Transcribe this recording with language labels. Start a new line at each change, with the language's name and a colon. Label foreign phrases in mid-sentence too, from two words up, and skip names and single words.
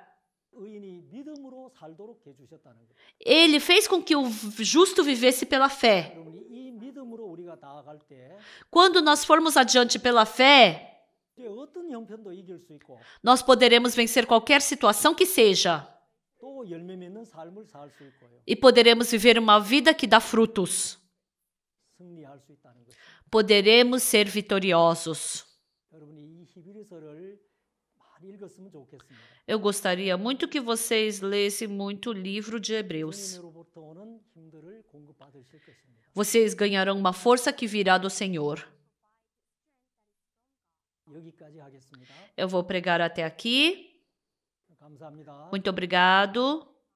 Korean: 의인이 믿음으로 살도록 해 주셨다는 거예요.
Portuguese: Ele fez com que o justo vivesse pela fé.
Korean: 여러분이 이 믿음으로 우리가 나아갈 때
Portuguese: Quando nós formos adiante pela fé,
Korean: 어떤 형편도 이길 수 있고
Portuguese: nós poderemos vencer qualquer situação que seja.
Korean: 또 열매 맺는 삶을 살 수 있고요.
Portuguese: E poderemos viver uma vida que dá frutos.
Korean: 승리할 수 있다는 거죠.
Portuguese: Poderemos ser vitoriosos.
Korean: 여러분이 이 히브리서를 많이 읽었으면 좋겠습니다.
Portuguese: Eu gostaria muito que vocês lessem muito o livro de Hebreus.
Korean: 주님으로부터 오는 힘들을 공급받으실 것입니다.
Portuguese: Vocês ganharão uma força que virá do Senhor.
Korean: 여기까지 하겠습니다.
Portuguese: Eu vou pregar até aqui.
Korean: 감사합니다.
Portuguese: Muito obrigado.